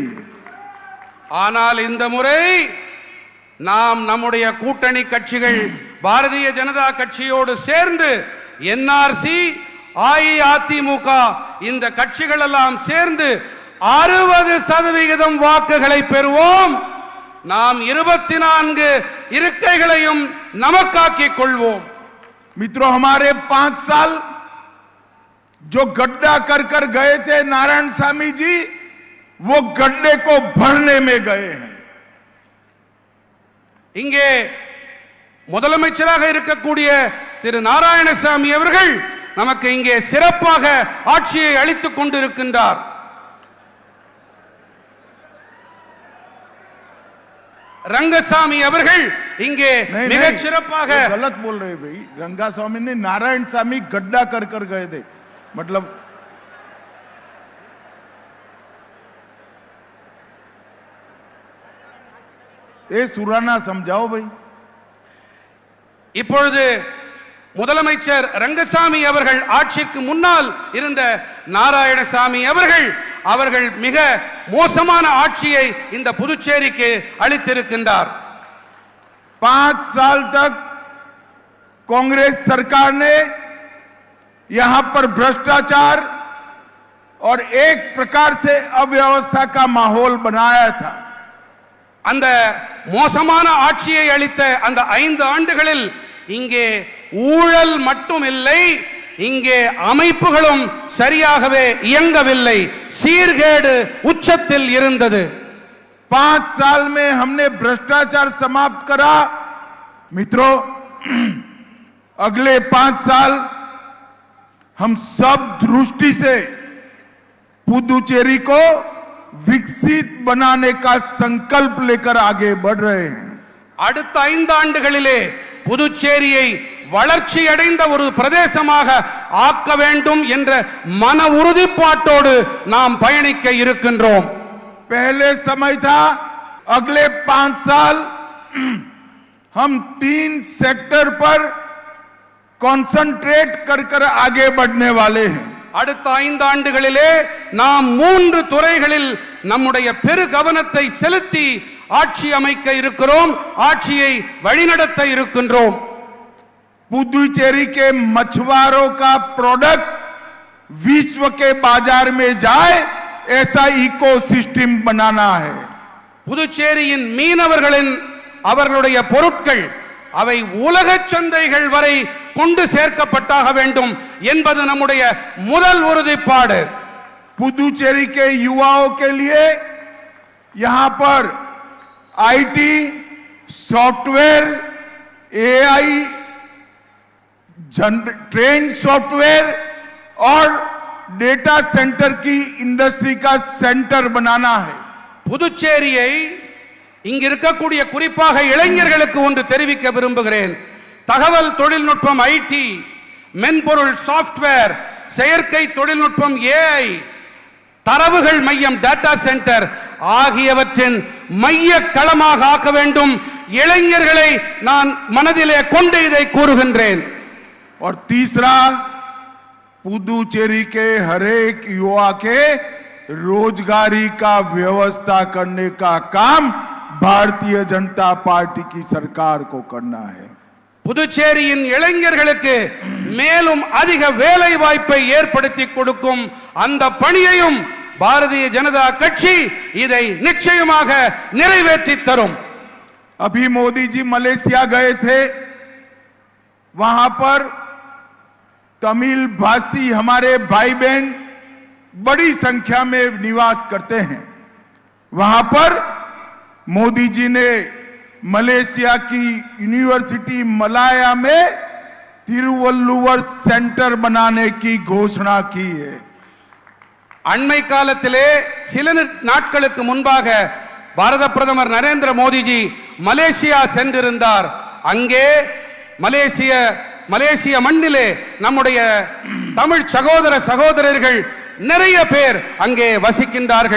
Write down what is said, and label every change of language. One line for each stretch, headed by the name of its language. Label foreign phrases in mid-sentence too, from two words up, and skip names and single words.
Tamil: ஆனால் இந்த முறை நாம் நம்முடைய கூட்டணி கட்சிகள் பாரதிய ஜனதா கட்சியோடு சேர்ந்து என்ஆர்சி, அஇஅதிமுக இந்த கட்சிகள் எல்லாம் சேர்ந்து 60% வாக்குகளை பெறுவோம். நாம் 24 இருக்கைகளையும் நமக்காக்கிக் கொள்வோம்.
Hindi: मित्रों, हमारे 5 साल जो गड्ढा कर गए थे नारायणसामी जी, वो गड्ढे को भरने में गए हैं.
Tamil: இங்கே முதலமைச்சராக இருக்கக்கூடிய திரு நாராயணசாமி அவர்கள் நமக்கு இங்கே சிறப்பாக ஆட்சியை அளித்துக் கொண்டிருக்கின்றார். रंगसामी அவர்கள் இங்கே மிகச் சிறப்பாக
Hindi: गलत बोल रहे भाई. रंगास्वामी ने नारायणसामी गड्ढा कर गए थे, मतलब ये सुराना समझाओ भाई.
Tamil: இப்பொழுது முதலமைச்சர் ரங்கசாமி அவர்கள் ஆட்சிக்கு முன்னால் இருந்த நாராயணசாமி அவர்கள் மிக மோசமான ஆட்சியை இந்த புதுச்சேரிக்கு அளித்திருக்கின்றார்.
Hindi: 5 साल तक कांग्रेस सरकार ने यहां पर भ्रष्टाचार और एक प्रकार से अव्यवस्था का माहौल बनाया था.
Tamil: அந்த மோசமான ஆட்சியை அளித்த அந்த 5 ஆண்டுகளில் இங்கே ஊழல் மட்டும் இல்லை, இங்கே அமைப்புகளும் சரியாகவே இயங்கவில்லை, சீர்கேடு உச்சத்தில் இருந்தது.
Hindi: 5 साल में हमने भ्रष्टाचार समाप्त करा. मित्रों, अगले 5 साल हम सब दृष्टि से पुदुचेरी को विकसित बनाने का संकल्प लेकर आगे बढ़ रहे हैं.
Tamil: அடுத்த 5 ஆண்டுகளிலே புதுச்சேரியை வளர்ச்சி அடைந்த ஒரு பிரதேசமாக ஆக்க வேண்டும் என்ற மன உறுதிப்பாட்டோடு நாம் பயணிக்க இருக்கின்றோம்.
Hindi: पहले समय था अगले 5 साल हम 3 सेक्टर पर कंसंट्रेट कर आगे बढ़ने वाले हैं.
Tamil: அடுத்த 5 ஆண்டுகளிலே நாம் 3 துறைகளில் நம்முடைய பெரு கவனத்தை செலுத்தி ஆட்சி அமைக்க இருக்கிறோம், ஆட்சியை வழிநடத்த இருக்கின்றோம்.
Hindi: पुदुचेरी के मछुआरों का प्रोडक्ट विश्व के बाजार में जाए, ऐसा इकोसिस्टम बनाना है.
Tamil: புதுச்சேரியின் மீனவர்களின் அவர்களுடைய பொருட்கள் அவை உலக சந்தைகள் வரை கொண்டு சேர்க்கப்பட்டாக வேண்டும் என்பது நம்முடைய முதல் உறுதிப்பாடு.
Hindi: पुदुचेरी के युवाओं के लिए यहां पर
English: IT, software, AI, train software
Hindi: और
English: data center
Hindi: की इंडस्ट्री का सेंटर बनाना है.
Tamil: புதுச்சேரியை இங்க இருக்கக்கூடிய குறிப்பாக இளைஞர்களுக்கு ஒன்று தெரிவிக்க விரும்புகிறேன். தகவல் தொழில்நுட்பம் ஐடி, மென்பொருள் சாப்ட்வேர், செயற்கை தொழில்நுட்பம் ஏஐ, தரவுகள் மையம்
English: data center
Tamil: ஆகியவற்றின் மைய களமாக ஆக்க வேண்டும். இளைஞர்களை நான் மனதிலே கொண்டு இதை கூறுகின்றேன்.
Hindi: और तीसरा, पुदुचेरी के हरेक युवा के रोजगारी का व्यवस्था करने का काम भारतीय जनता पार्टी की सरकार को करना है.
Tamil: புதுச்சேரியின் இளைஞர்களுக்கு மேலும் அதிக வேலை வாய்ப்பை ஏற்படுத்தி கொடுக்கும் அந்த பணியையும் பாரதிய ஜனதா கட்சி இதை நிச்சயமாக நிறைவேற்றி தரும்.
Hindi: अभी मोदी जी मलेशिया गए थे, वहां पर तमिल भाषी हमारे भाई बहन बड़ी संख्या में निवास करते हैं. वहां पर मोदी जी ने मलेशिया की यूनिवर्सिटी मलाया में तिरुवल्लुवर सेंटर बनाने की घोषणा की है.
Tamil: அண்மை காலத்திலே சில நாட்களுக்கு முன்பாக பாரத பிரதமர் நரேந்திர மோடிஜி மலேசியா சென்றிருந்தார். அங்கே மலேசிய மண்ணிலே நம்முடைய தமிழ் சகோதர சகோதரர்கள் நிறைய பேர் அங்கே வசிக்கின்றார்கள்.